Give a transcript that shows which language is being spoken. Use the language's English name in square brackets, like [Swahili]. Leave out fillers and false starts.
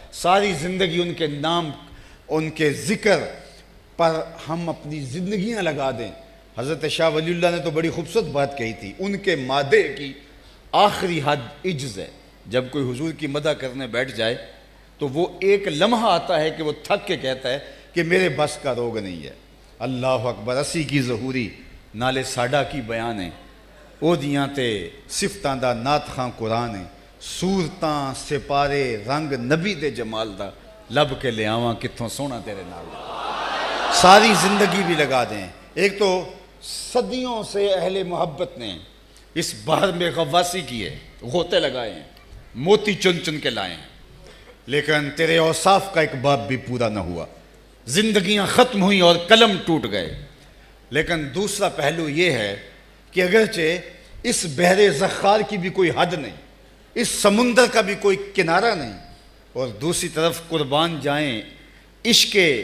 [Urdu] ساری زندگی ان کے نام, ان کے ذکر پر ہم اپنی زندگیاں لگا دیں. حضرت شاہ ولی اللہ نے تو بڑی خوبصورت بات کہی تھی, ان کے مادے کی آخری حد عجز ہے. جب کوئی حضور کی مدح کرنے بیٹھ جائے تو وہ ایک لمحہ آتا ہے کہ وہ تھک کے کہتا ہے کہ میرے بس کا روگ نہیں ہے. اللہ اکبر. [Punjabi] اسی کی ظہوری نالے ساڈا کی بیان ہے, او دیاں تے صفتاں دا نات خاں قرآن ہے, صورتاں سپارے رنگ نبی دے جمال دا, لب کے لے آواں کتھوں سونا تیرے نال. [Urdu] ساری زندگی بھی لگا دیں. ایک تو صدیوں سے اہل محبت نے اس بحر میں غواصی کی ہے, غوطے لگائے ہیں, موتی چن چن کے لائے ہیں, لیکن تیرے اوصاف کا ایک باب بھی پورا نہ ہوا. زندگیاں ختم ہوئیں اور قلم ٹوٹ گئے. لیکن دوسرا پہلو یہ ہے کہ اگرچہ اس بحر زخار کی بھی کوئی حد نہیں, اس سمندر کا بھی کوئی کنارہ نہیں, اور دوسری طرف قربان جائیں عشق